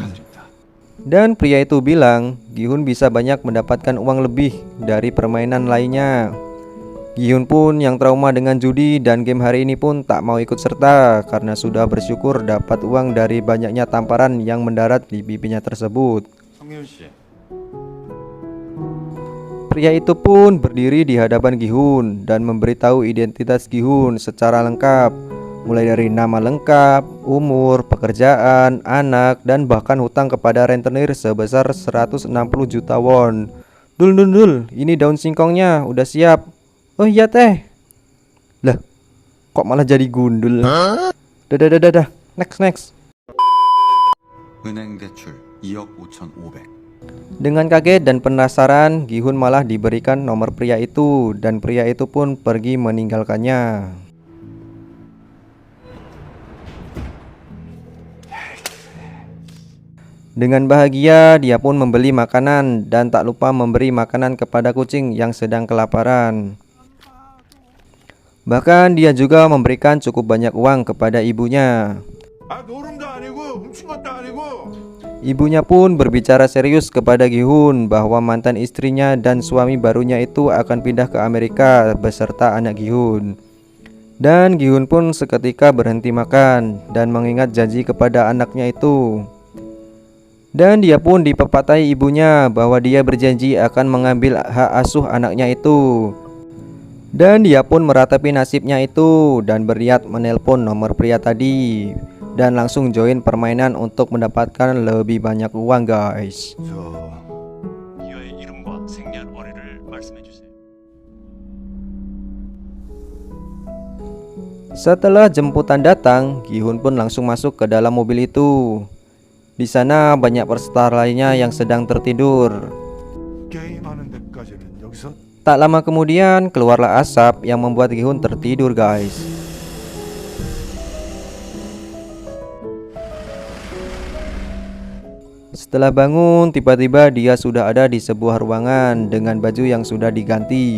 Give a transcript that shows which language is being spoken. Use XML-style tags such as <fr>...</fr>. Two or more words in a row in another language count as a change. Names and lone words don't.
<id>Dan pria itu bilang Gi-hun bisa banyak mendapatkan uang lebih dari permainan lainnya. Gi-hun pun yang trauma dengan judi dan game hari ini pun tak mau ikut serta karena sudah bersyukur dapat uang dari banyaknya tamparan yang mendarat di pipinya tersebut.</id> <ko>성윤 씨,</ko> <id>Pria itu pun berdiri di hadapan Gi-hun dan memberitahu identitas Gi-hun secara lengkap, mulai dari nama lengkap, umur, pekerjaan, anak, dan bahkan hutang kepada rentenir sebesar 160 juta won. Dul, ini daun singkongnya udah siap. Oh iya teh. Lah, kok malah jadi gundul? Dah. Next.</id> <ko>은행 대출 2억 5,500.</ko> <id>Dengan kaget dan penasaran, Gi-hun malah diberikan nomor pria itu dan pria itu pun pergi meninggalkannya. Dengan bahagia, dia pun membeli makanan dan tak lupa memberi makanan kepada kucing yang sedang kelaparan. Bahkan dia juga memberikan cukup banyak uang kepada ibunya.</id> <ko>아, 노름도 아니고 훔친 것도 아니고.</ko> <id>Ibunya pun berbicara serius kepada Gi-hun bahwa mantan istrinya dan suami barunya itu akan pindah ke Amerika beserta anak Gi-hun. Dan Gi-hun pun seketika berhenti makan dan mengingat janji kepada anaknya itu. Dan dia pun dipepatahi ibunya bahwa dia berjanji akan mengambil hak asuh anaknya itu. Dan dia pun meratapi nasibnya itu dan berniat menelpon nomor pria tadi dan langsung join permainan untuk mendapatkan lebih banyak uang, guys.</id> <ko>이어의 이름과 생년월일을 말씀해 주세요.</ko> <id>Setelah jemputan datang, Gi-hun pun langsung masuk ke dalam mobil itu. Di sana banyak peserta lainnya yang sedang tertidur.</id> <ko>게임하는 데까지는 여기서</ko> <id>Tak lama kemudian keluarlah asap yang membuat Gi-hun tertidur, guys. Setelah bangun, tiba-tiba dia sudah ada di sebuah ruangan dengan baju yang sudah diganti.</id>